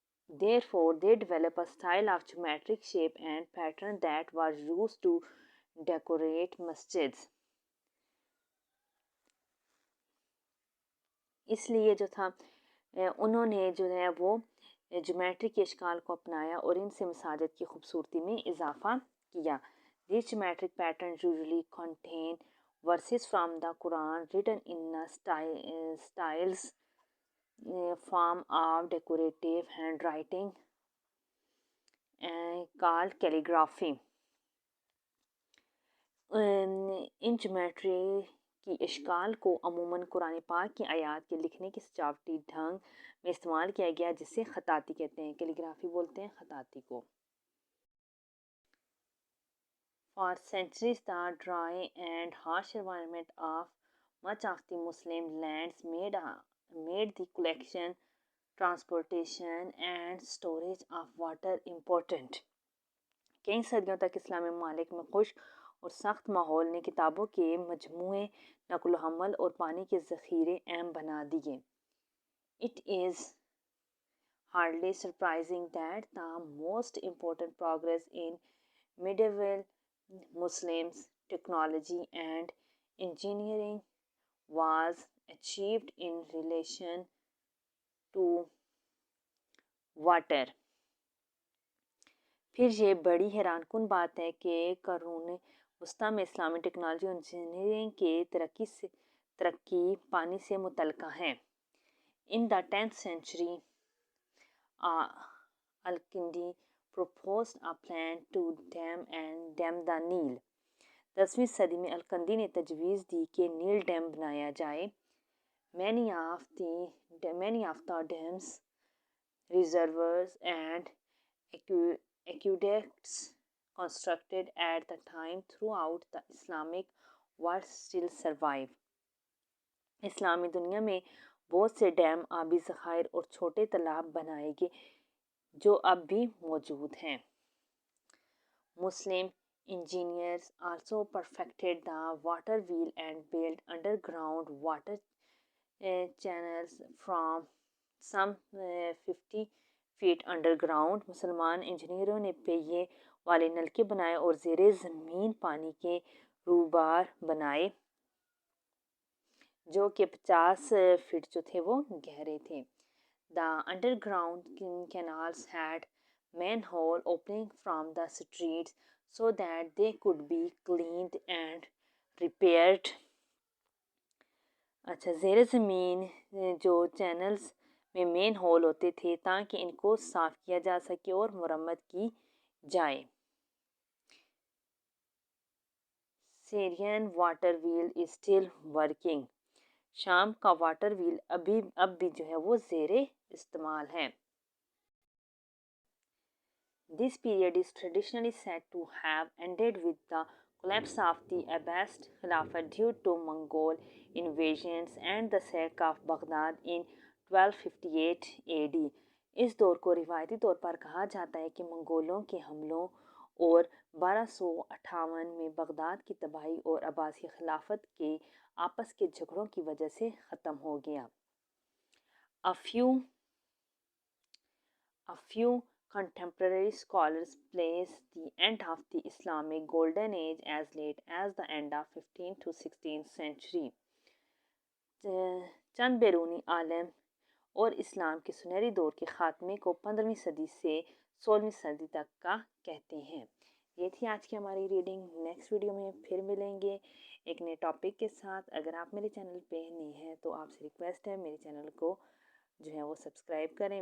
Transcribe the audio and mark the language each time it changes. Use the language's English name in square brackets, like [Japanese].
[English] Therefore, they developed a style of geometric shape and pattern that was used to decorate masjids۔ [Urdu] اس لیے جو تھا انہوں نے جو ہے وہ جیومیٹری کے اشکال کو اپنایا اور ان سے مساجد کی خوبصورتی میں اضافہ کیا. [English] These geometric patterns usually contain verses from the Quran written in a styles form of decorative handwriting called calligraphy. [Urdu] In geometry کی اشکال کو عموماً قرآن پاک کی آیات کے لکھنے کے سجاوٹی ڈھنگ میں استعمال کیا گیا جسے خطاطی کہتے ہیں. کیلیگرافی بولتے ہیں خطاطی کو. [English] For centuries the dry and harsh environment of much of the Muslim lands made the collection, transportation and storage of water important. [Urdu] کئی صدیوں تک اسلامی ممالک میں خشک اور سخت ماحول نے کتابوں کے مجموعے، نقل و حمل اور پانی کے ذخیرے اہم بنا دیے. [English] It is hardly surprising that the most important progress in medieval Muslims technology and engineering was achieved in relation to water. [Urdu] پھر یہ بڑی حیران کن بات ہے کہ قرون وسطیٰ میں اسلامی ٹیکنالوجی اور انجینئرنگ کے ترقی پانی سے متعلقہ ہے. [English] In the 10th century, Al-Kindi proposed a plan to dam the Nile. [Urdu] 10ویں صدی میں الکندی نے تجویز دی کہ نیل ڈیم بنایا جائے. [English] Many of the dams, reservoirs and aqueducts constructed at the time throughout the Islamic world still survive. [Urdu] اسلامی دنیا میں بہت سے ڈیم، آبی ذخائر اور چھوٹے تالاب بنائے گئے جو اب بھی موجود ہیں. [English] Muslim engineers also perfected the water wheel and built underground water channels from some 50 feet underground. [Urdu] مسلمان انجینئروں نے پہیے والے نلکے بنائے اور زیر زمین پانی کے روبار بنائے جو کہ 50 فٹ جو تھے وہ گہرے تھے. [English] The underground canals had manhole opening from the streets so that they could be cleaned and repaired. [Urdu] زیر زمین جو چینلز میں مین ہول ہوتے تھے تاکہ ان کو صاف کیا جا سکے اور مرمت کی جائے. [English] Syrian water wheel is still working. [Urdu] شام کا واٹر ویل اب بھی جو ہے وہ زیر استعمال ہے. [English] This period is traditionally said to have ended with the collapse of the Abbasid Khilafat due to Mongol invasions and the sack of Baghdad in 1258 AD. [Urdu] اس دور کو روایتی طور پر کہا جاتا ہے کہ منگولوں کے حملوں اور 1258 میں بغداد کی تباہی اور عباسی خلافت کے آپس کے جھگڑوں کی وجہ سے ختم ہو گیا. [English] A few contemporary scholars place the end of the Islamic Golden Age as late as the end of 15th to 16th century. [Urdu] چند بیرونی عالم اور اسلام کے سنہری دور کے خاتمے کو 15ویں صدی سے 16ویں صدی تک کا کہتے ہیں. یہ تھی آج کی ہماری ریڈنگ. نیکسٹ ویڈیو میں پھر ملیں گے ایک نئے ٹاپک کے ساتھ. اگر آپ میرے چینل پہ نئے ہیں تو آپ سے ریکویسٹ ہے میرے چینل کو جو ہے وہ سبسکرائب کریں.